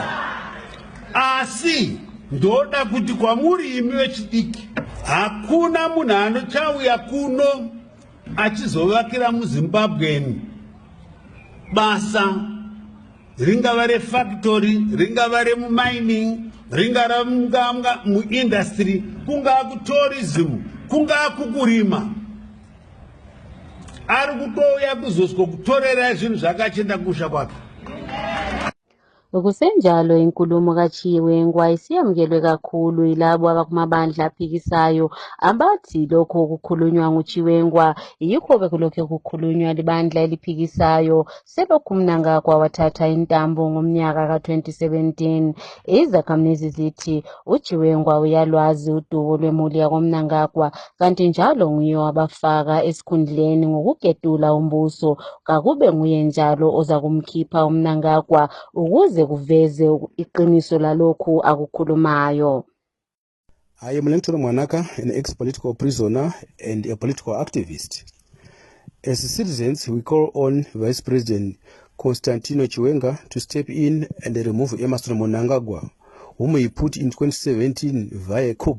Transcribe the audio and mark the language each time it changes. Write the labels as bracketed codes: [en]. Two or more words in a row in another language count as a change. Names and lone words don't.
[sn] Asi ndoda kuti kwamuri imi vechidiki, hakuna munhu anochauya kuno achizovakira muZimbabweni basa, ringava refactory, ringava remumining, ringava muindustry, kungaa kutourism, kungaa kukurima. Ari kutouya kuzoswa kutorera zvinhu zvakachenda kusha kwake. [nd] Ngokusenjalo inkulumo kaChiwenga isiyamukelwe kakhulu yilabo abakumabandla aphikisayo abathi lokho kukhulunywa nguChiwenga yikho bekulokho kukhulunywa libandla eliphikisayo selokhu uMnangagwa wathatha intambo ngomnyaka ka-2017. Izakhamuzi zithi uChiwenga uyalwazi udubo lwemuli yakoMnangagwa kanti njalo nguye wabafaka esikhundleni ngokugedula umbuso, kakube nguye njalo oza kumkhipha uMnangagwa ukuze kuveze iqiniso lalokhu akukhulumayo. [en] I am Lecturer Mwanaka, an ex-political prisoner and a political activist. As citizens, we call on Vice President Constantino Chiwenga to step in and remove Emmerson Mnangagwa, whom he put in 2017 via coup.